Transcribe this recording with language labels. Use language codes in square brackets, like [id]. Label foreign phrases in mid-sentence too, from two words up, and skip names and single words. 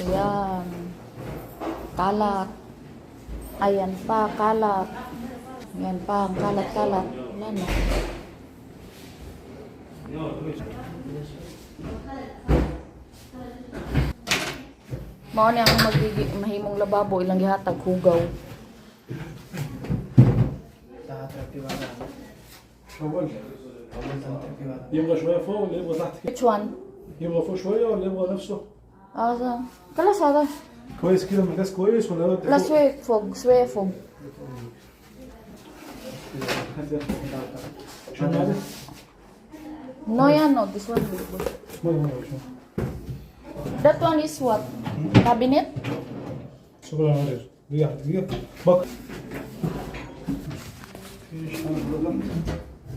[tl] Ayan. Kalat. Ayan pa, kalat. Ayan pa, ang kalat-kalat. Wala na. [ceb] Mao ni ang mahimong lababo, ilang gihatag hugaw. [ar] يبغى شويه فوق ولا يبغى تحت كده؟ [en] Which one? [ar] يبغى فوق شويه ولا يبغى نفسه؟ Kalas هذا. كويس كده مقاس كويس ولا ودي لا فوق؟ شوية فوق. شنو هذا؟ [en] No, yeah, no. This one. That one is what? Cabinet? [ar] شكرا عليك دقيقة بك